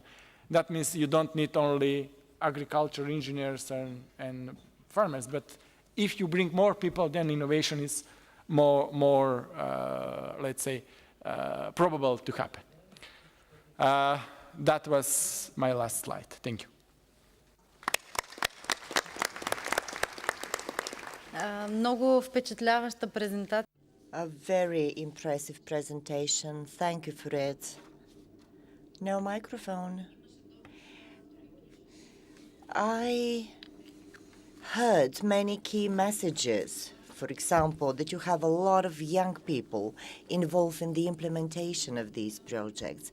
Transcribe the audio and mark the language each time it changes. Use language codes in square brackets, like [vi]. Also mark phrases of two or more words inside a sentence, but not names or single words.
[en] That means you don't need only agriculture engineers and farmers, but if you bring more people, then innovation is more let's say, probable to happen. That was my last slide. Thank you. [bg] Много впечатляваща презентация. [en] A very impressive presentation. Thank you for it. No microphone. I heard many key messages. For example, that you have a lot of young people involved in the implementation of these projects.